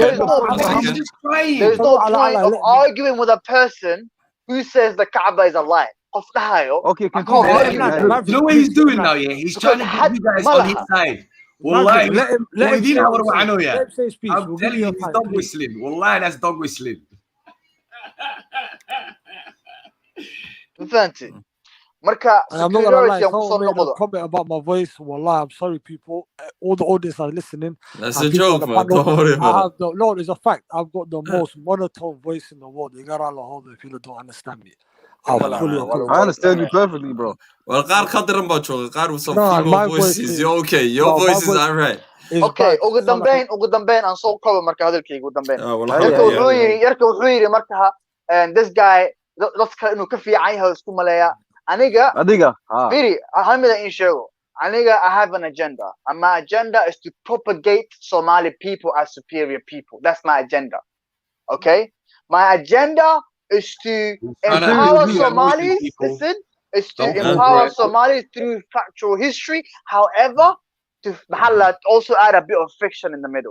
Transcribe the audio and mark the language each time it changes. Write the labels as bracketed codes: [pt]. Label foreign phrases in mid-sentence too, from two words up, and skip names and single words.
[en] There's no point of arguing with a person who says the Kaaba is a lie. Okay, you know what he's doing now, yeah? He's trying to get you guys on his side. Wallahi, let him say his speech. I'm telling you, he's dog whistling. Wallahi, that's dog whistling. [ar] فهمتي مركا [en] I'm not gonna lie, someone made a comment about my voice. Wallah, I'm sorry, people. All the audience are listening. That's a joke, man. Don't worry about it. No, it's a fact. I've got the most monotone voice in the world. You gotta hold it if you don't understand me. I understand you perfectly, bro. Well, with some female voices. You're okay. Your voice is alright. [so] Okay, ugu dambeyn aan soo koobo marka hadalkayga ugu dambeyn. Yarka wuxuu yiri marka [en] and this guy [so] dadka inuu ka fiican yahay isku maleeya aniga firi hamida in sheego aniga [en] I have an agenda and my agenda is to propagate Somali people as superior people. That's my agenda. Okay, my agenda is to empower Somalis. Listen, is to empower Somalis through factual history. However, to also add a bit of fiction in the middle.